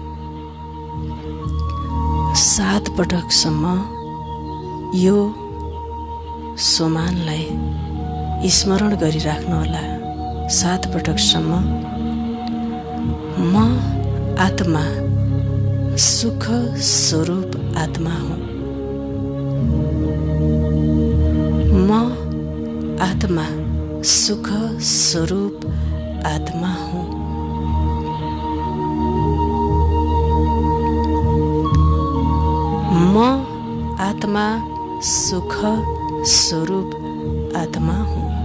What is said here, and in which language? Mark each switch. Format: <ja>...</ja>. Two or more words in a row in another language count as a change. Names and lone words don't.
<ne>7 पटकसम्म यो सोमानलाई स्मरण गरिराख्नुहोला। 7 पटकसम्म म आत्मा सुख स्वरूप आत्मा हुँ। म आत्मा सुख स्वरूप आत्मा हूँ। म आत्मा सुख स्वरूप आत्मा हूँ।</ne>